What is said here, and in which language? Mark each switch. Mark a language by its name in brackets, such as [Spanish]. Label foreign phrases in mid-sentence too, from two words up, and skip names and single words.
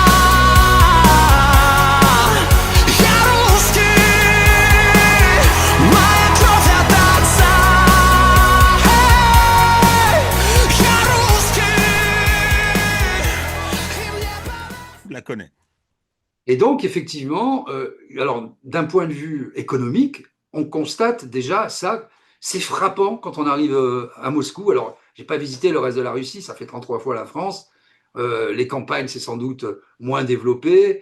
[Russian] Я русский, моя кровь от отца. Я русский, и мне... [French] Je la connais. Et donc, effectivement, alors d'un point de vue économique, on constate déjà ça, C'est frappant quand on arrive à Moscou. Alors, j'ai pas visité le reste de la Russie, ça fait 33 fois la France. Les campagnes, c'est sans doute moins développé.